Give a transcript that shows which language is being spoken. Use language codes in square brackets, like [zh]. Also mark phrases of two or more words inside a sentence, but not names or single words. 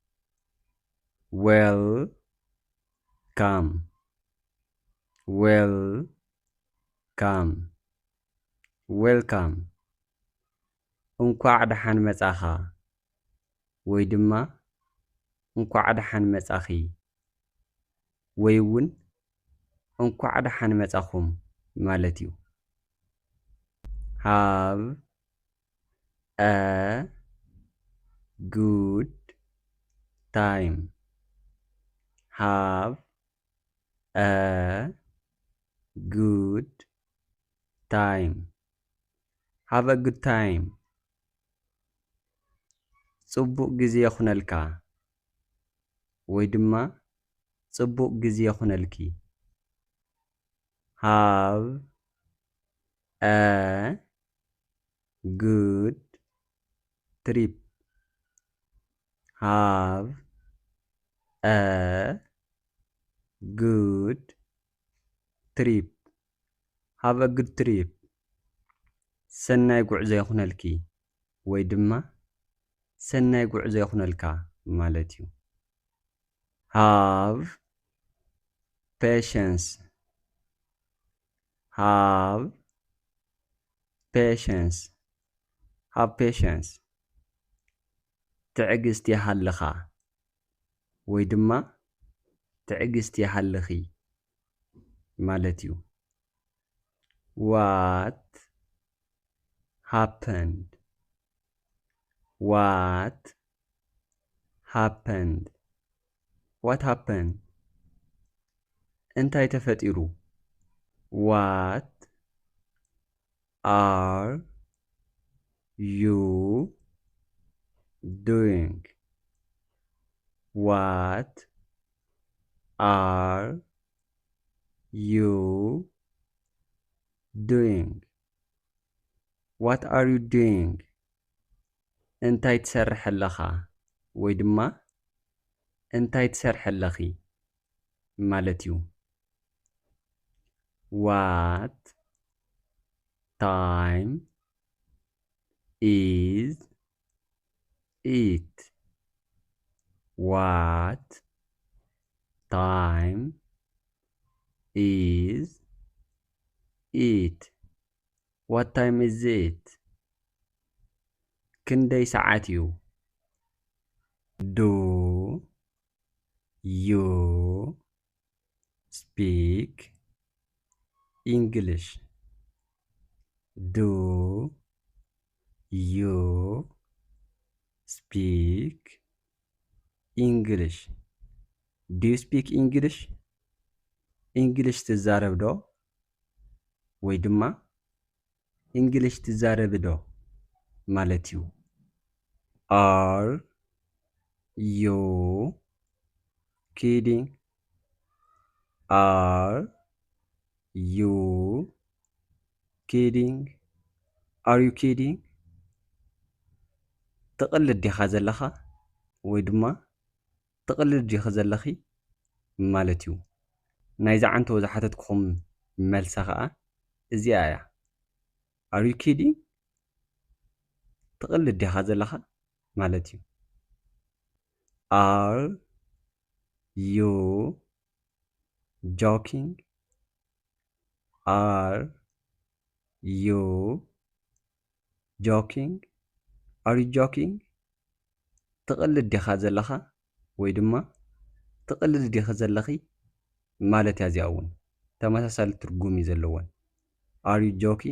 [en] welcome welcome [ti] እንኳዕ ደሓን መጻኻ ወይ ድማ እንኳዕ ደሓን መጻኺ ወይ እውን እንኳዕ ደሓን መጻኹም ማለት እዩ። [en] have a good time. Have a good time. Have a good time. [ti] ጽቡቕ ጊዜ ይኹነልካ ወይ ድማ ጽቡቕ ጊዜ ይኹነልኪ። [en] Have a good trip. Have a good trip. Have a good trip. [ti] ሰናይ ጉዕዞ ይኹነልኪ ወይ ድማ ሰናይ ጉዕዞ ይኹነልካ ማለት እዩ። [en] Have patience. Have patience. Have patience. [ti] ትዕግስት ይሃልኻ ወይ ድማ ትዕግስት ይሃልኺ ማለት እዩ። [en] What happened? What happened? What happened? [ti] እንታይ ተፈጢሩ? [en] What are you doing? What are you doing? What are you doing? [ti] እንታይ ትሰርሕ ኣለኻ ወይ ድማ እንታይ ትሰርሕ ኣለኺ ማለት እዩ። [en] What time is it? What time is it? What time is it? [ti] ክንደይ ሰዓት እዩ? [en] Do you speak English? Do you speak English? Do you speak English? English [ti] ትዛረብ ዶ ወይ ድማ [en] English [ti] ትዛረብ ዶ ማለት እዩ። [en] Are you kidding? Are you kidding? Are you kidding? [ti] ትቕልድ ዲኻ ዘለኻ ወይ ድማ ትቕልድ ዲኻ ዘለኺ ማለት እዩ። ናይዛ ዓንቶ ዝሓተትኩም መልሳ ከዓ እዚኣ እያ። [en] Are you kidding? [ti] ትቕልድ ዲኻ ዘለኻ ማለት እዩ። [en] Are you joking? Are you joking? Are you joking? [ti] ትቕልድ ዲኻ ዘለኻ ወይ ድማ ትቕልድ ዲኻ ዘለኺ ማለት እያ እዚኣ እውን ተመሳሳሊ ትርጉም እዩ ዘለወን። [en] Are you joking?